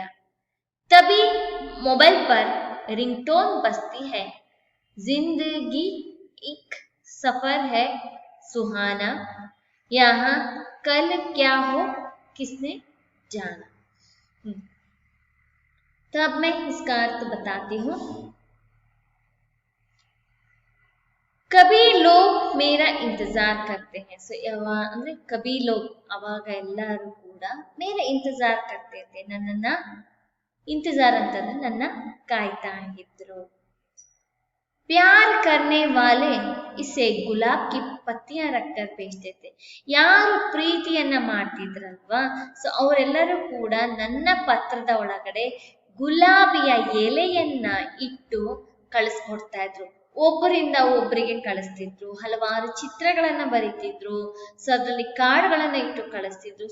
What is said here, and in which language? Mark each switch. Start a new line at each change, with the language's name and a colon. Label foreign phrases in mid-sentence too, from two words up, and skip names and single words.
Hindi: तभी मोबाइल पर रिंगटोन बजती है, जिंदगी एक सफर है सुहाना, यहाँ कल क्या हो किसने जाना। तो अब मैं इसका अर्थ बताती हूँ। कभी लोग मेरा इंतजार करते हैं।
Kannada: सो ಅಂದ್ರೆ
Hindi: कभी लोग
Kannada: ಅವಾಗ ಎಲ್ಲರೂ ಕೂಡ
Hindi: मेरे इंतजार करते थे,
Kannada: ನನ್ನನ್ನ ಇಂತಜಾರ್ ಅಂತಂದ್ರೆ ನನ್ನ ಕಾಯ್ತಾ ಇದ್ರು।
Hindi: प्यार करने वाले इसे गुलाब की पत्तियां रखकर भेजते थे।
Kannada: ಯಾರು ಪ್ರೀತಿಯನ್ನ ಮಾಡ್ತಿದ್ರಲ್ವಾ, ಸೊ ಅವರೆಲ್ಲರೂ ಕೂಡ ನನ್ನ ಪತ್ರದ ಒಳಗಡೆ ಗುಲಾಬಿಯ ಎಲೆಯನ್ನ ಇಟ್ಟು ಕಳಿಸ್ಕೊಡ್ತಾ ಇದ್ರು। ಒಬ್ಬರಿಂದ ಒಬ್ಬರಿಗೆ ಕಳಿಸ್ತಿದ್ರು, ಹಲವಾರು ಚಿತ್ರಗಳನ್ನ ಬರೀತಿದ್ರು, ಸೊ ಅದರಲ್ಲಿ ಕಾರ್ಡ್ಗಳನ್ನ ಇಟ್ಟು ಕಳಿಸ್ತಿದ್ರು।